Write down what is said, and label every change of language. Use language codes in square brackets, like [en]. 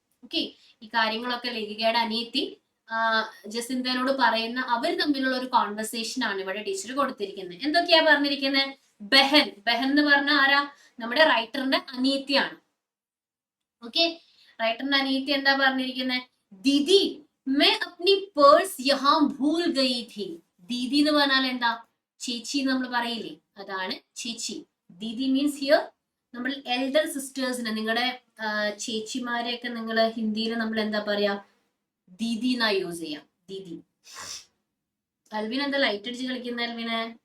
[ml] Okay, ഈ കാര്യങ്ങളൊക്കെ ലേഖികയുടെ അനിയത്തി ജസിന്തനോട് പറയുന്ന അവർ തമ്മിലുള്ള ഒരു കോൺവെർസേഷൻ ആണ് ഇവിടെ ടീച്ചർ കൊടുത്തിരിക്കുന്നത്. എന്തൊക്കെയാ പറഞ്ഞിരിക്കുന്നത്? ബഹൻ എന്ന് പറഞ്ഞ ആരാ? നമ്മുടെ റൈറ്ററിന്റെ അനിയത്തിയാണ്. ഓക്കെ, റൈറ്ററിന്റെ അനിയത്തി എന്താ പറഞ്ഞിരിക്കുന്നത്? [hi] ദീദി मैं अपनी पर्स यहाँ भूल गई थी. [ml] ദീദി എന്ന് പറഞ്ഞാൽ എന്താ? ചേച്ചി നമ്മൾ പറയില്ലേ, അതാണ് ചേച്ചി. ദീദി [en] means here [ml] നമ്മൾ എൽഡർ സിസ്റ്റേഴ്സിന്, നിങ്ങളുടെ ചേച്ചിമാരെയൊക്കെ നിങ്ങൾ ഹിന്ദിയിൽ നമ്മൾ എന്താ പറയാ? ദീദി എന്നാ യൂസ് ചെയ്യാം, ദീദി. അൽവിൻ എന്താ ലൈറ്റ് അടിച്ച് കളിക്കുന്ന അൽവിനെ?